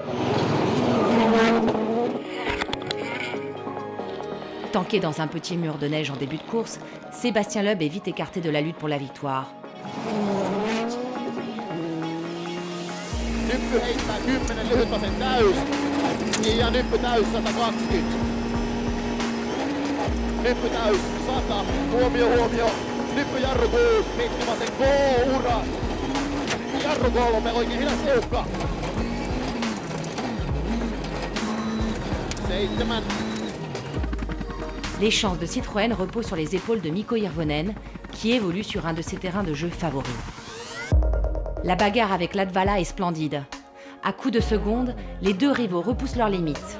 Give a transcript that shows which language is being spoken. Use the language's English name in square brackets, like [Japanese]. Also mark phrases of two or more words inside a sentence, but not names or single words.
[French] Tanké dans un petit mur de neige en début de course, Sébastien Loeb est vite écarté de la lutte pour la victoire. [Finnish] Jarru 6, Mikkimasen ura. Jarru 3, oikein hidas tiukka. 7. [French] Les chances de Citroën reposent sur les épaules de Mikko Hirvonen, qui évolue sur un de ses terrains de jeu favoris. La bagarre avec Latvala est splendide. À coups de seconde, les deux rivaux repoussent leurs limites.